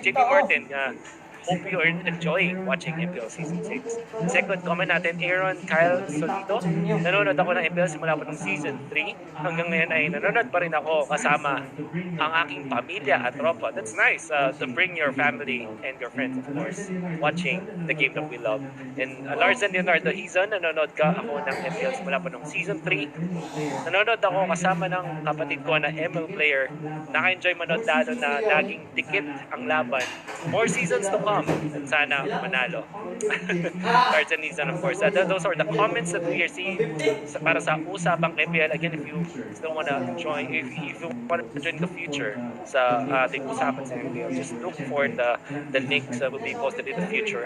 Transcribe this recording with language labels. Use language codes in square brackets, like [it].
[en] JP Martin, hope you are enjoying watching MPL Season 6. [tl] Second comment natin, Aaron Kyle Solito. Nanonood ako ng MPL simula po ng Season 3. Hanggang ngayon ay nanonood pa rin ako kasama ang aking pamilya at tropa. [en] That's nice to bring your family and your friends, of course, watching the game that we love. [tl] And Larsen Leonardo Hizon, nanonood ka ako ng MPL simula po ng Season 3. Nanonood ako kasama ng kapatid ko na ML player. Naka-enjoy manood lalo na laging dikit ang laban. [en] More seasons to come. [tl] At sana manalo. [en] Cards and Nizan, of course. Those are the comments that we are seeing [tl] para sa usapang MPL. [en] Again, if you still wanna join, if you wanna join the future [tl] sa ating usapan sa MPL, [en] just look for the links that will be posted in the future.